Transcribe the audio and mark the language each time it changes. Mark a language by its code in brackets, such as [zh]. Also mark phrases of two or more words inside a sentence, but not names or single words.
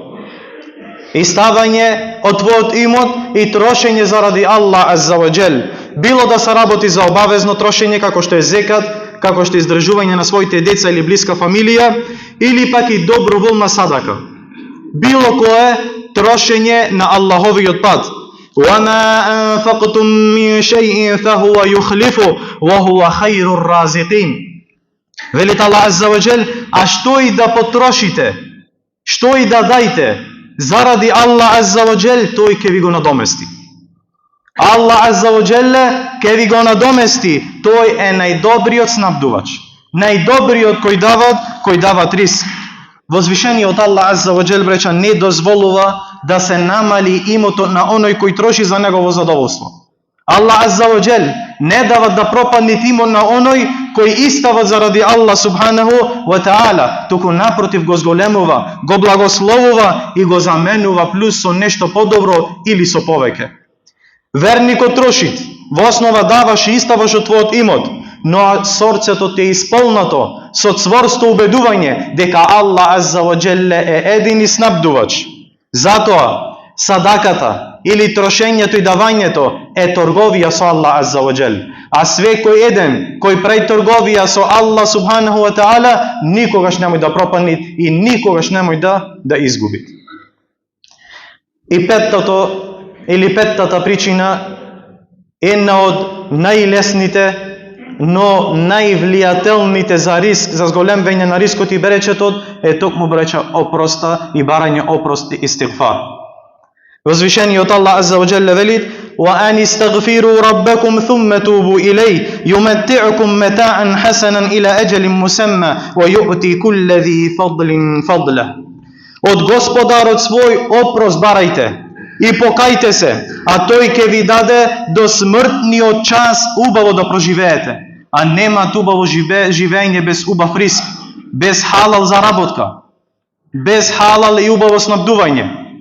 [mk] И ставање од твојот имот и трошење заради Аллах [ar] عز وجل. [mk] Било да се работи за обавезно трошење, како што е зекат, како што е издржување на своите деца или блиска фамилија, или пак и доброволна садака. Било кое трошење на Аллаховиот пат. [ar] وَمَا أَنفَقْتُم مِّن شَيْءٍ فَهُوَ يُخْلِفُهُ وَهُوَ خَيْرُ الرَّازِقِينَ. [mk] Велит Аллах [ar] عز وجل, [mk] а што и да потрошите, што и да дајте заради Аллах [ar] عز وجل, [mk] тој ќе ви го надомести. Аллах [ar] عز وجل [mk] ќе ви го надомести. Тој е најдобриот снабдувач, најдобриот кој дават риск. Возвишениот Аллах [ar] عز وجل, [mk] бреча, не дозволува да се намали имотот на оној кој троши за негово задоволство. Аллах [ar] عز وجل [mk] не дава да пропадне имот на оној кој истава заради Аллах [ar] سبحانه وتعالى, [mk] туку напротив го зголемува, го благословува и го заменува плюс со нешто подобро или со повеќе. Верникот трошит, во основа даваш и иставаш од твојот имот, но срцето ти е исполнато со цврсто убедување дека Аллах [ar] عز وجل [mk] е едини снабдувач. Затоа садаката или трошењето и давањето е торговија со Аллах [ar] عز وجل. [mk] А свекој еден кој прави торговија со Аллах [ar] سبحانه وتعالى [mk] никогаш немој да пропадне и никогаш немој да изгуби. И петтата причина е една од најлесните, но највлијателните за риск, за зголемвање на рискот и беречетот е токму, бреча, опроста и барање опрост и истигфар. Возвишениот Аллах [ar] عز وجل [mk] велит: [ar] وَأَنِ اسْتَغْفِرُوا رَبَّكُمْ ثُمَّ تُوبُوا إِلَيْهِ يُمَتِّعُكُمْ مَتَاعًا حَسَنًا إِلَى أَجَلٍ مُّسَمًّى وَيُؤْتِي كُلَّ ذِي فَضْلٍ فَضْلَهُ. [mk] Од Господарот свој опрост барајте и покајте се, а тој ќе ви даде до смртниот час убаво да проживеете. А нема убаво живење без убав риск, без халал заработка, без халал и убаво снабдување.